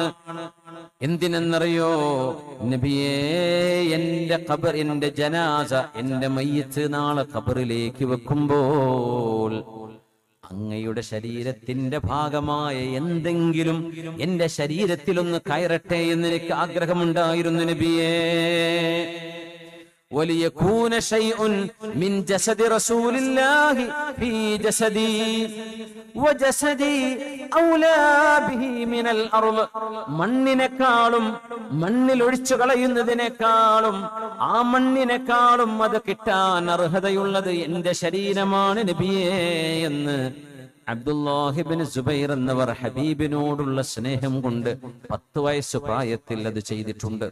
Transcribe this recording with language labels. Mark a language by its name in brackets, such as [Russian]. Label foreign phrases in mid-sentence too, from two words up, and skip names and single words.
[Malayalam] എന്തിനെന്നറിയോ നബിയേ, എന്റെ ജനാസ, എന്റെ മയ്യിത്ത് നാളെ ഖബറിലേക്ക് വെക്കുമ്പോൾ അങ്ങയുടെ ശരീരത്തിന്റെ ഭാഗമായ എന്തെങ്കിലും എന്റെ ശരീരത്തിലൊന്ന് കയറട്ടെ എന്ന് എനിക്ക് ആഗ്രഹമുണ്ടായിരുന്നു നബിയേ. [Arabic] وليكون شيء من جسد رسول الله في جسدي وجسدي أولى به من الأرض. [Malayalam] മണ്ണിനെക്കാളും, മണ്ണിൽ ഒഴിച്ചു കളയുന്നതിനേക്കാളും, ആ മണ്ണിനെക്കാളും അത് കിട്ടാൻ അർഹതയുള്ളത് എന്റെ ശരീരമാണ് നബിയേ എന്ന് അബ്ദുല്ലാഹി ഇബ്നു സുബൈർ എന്നവർ ഹബീബിനോടുള്ള സ്നേഹം കൊണ്ട് 10 വയസ്സ് പ്രായത്തിൽ അത് ചെയ്തിട്ടുണ്ട്.